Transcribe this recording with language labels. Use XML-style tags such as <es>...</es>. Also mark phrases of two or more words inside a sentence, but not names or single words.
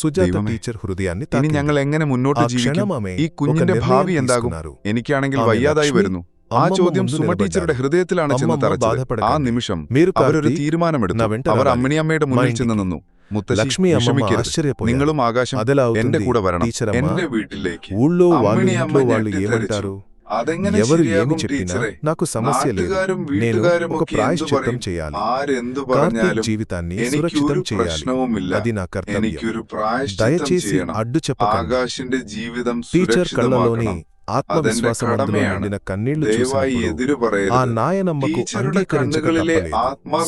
<ml>ഇനി ഞങ്ങൾ എങ്ങനെ മുന്നോട്ട് ജീവിക്കും? ഈ കുഞ്ഞിന്റെ ഭാവി എന്താകും? എനിക്കാണെങ്കിൽ വയ്യാതായി വരുന്നു. ആ ചോദ്യം സുമ ടീച്ചറുടെ ഹൃദയത്തിലാണ് ചെന്ന് തറച്ചത്. ആ നിമിഷം അവരൊരു തീരുമാനമെടുത്തു. അവർ അമ്മിണിയമ്മയുടെ മുന്നിൽ ചെന്ന് നിന്നു. മുത്തശ്ശി വിഷമിക്കരുത്, നിങ്ങളും ആകാശം എന്റെ കൂടെ വരണം, എന്റെ വീട്ടിലേക്ക്.</ml> <te>ఎవరు ఏమి చెప్పినా నాకు సమస్య లేదు. నేను ఒక ప్రాయశ్చిత్తం చేయాలి. కార్తీక్ జీవితాన్ని సురక్షితం చేయాలి. అది నా కర్తవ్యం. దయచేసి అడ్డు చెప్పకండి. టీచర్ కళ్ళలోని ఆత్మవిశ్వాసమందులో నిండిన కన్నీళ్లు చూసినప్పుడు ఆ నాయనమ్మకు అంగీకరించక తప్పలేదు.</te>